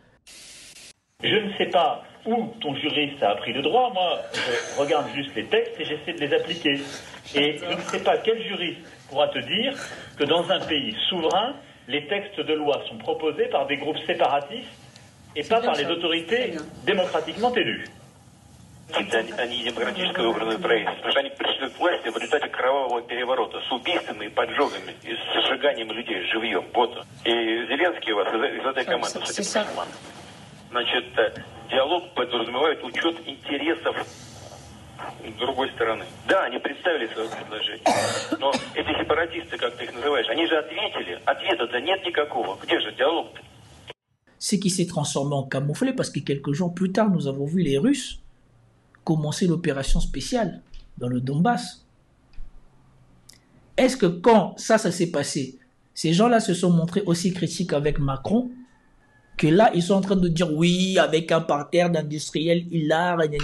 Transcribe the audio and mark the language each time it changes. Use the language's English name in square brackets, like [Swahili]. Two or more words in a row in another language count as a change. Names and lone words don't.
[French] Je ne sais pas où ton juriste a appris le droit. Moi, je regarde juste les textes et j'essaie de les appliquer. Et je ne sais pas quel juriste pourra te dire que dans un pays souverain, les textes de loi sont proposés par des groupes séparatistes et pas par les autorités démocratiquement élues. [Russian] Они демократически выбранное правительство. Они пришли к власти в результате кровавого переворота с убийствами и поджогами, и с сжиганием людей живьем. Вот. И Зеленский у вас из этой команды, судя по всему. Значит, диалог подразумевает учет интересов другой стороны. Да, они представили свое предложение. Но эти сепаратисты, как ты их называешь, они же ответили. Ответа-то нет никакого. Где же диалог-то? [French] Ce qui s'est transformé en camouflé parce que quelques jours plus tard, nous avons vu les Russes commencer l'opération spéciale dans le Donbass. Est-ce que quand ça s'est passé, ces gens-là se sont montrés aussi critiques avec Macron que là, ils sont en train de dire oui, avec un parterre d'industriels hilar,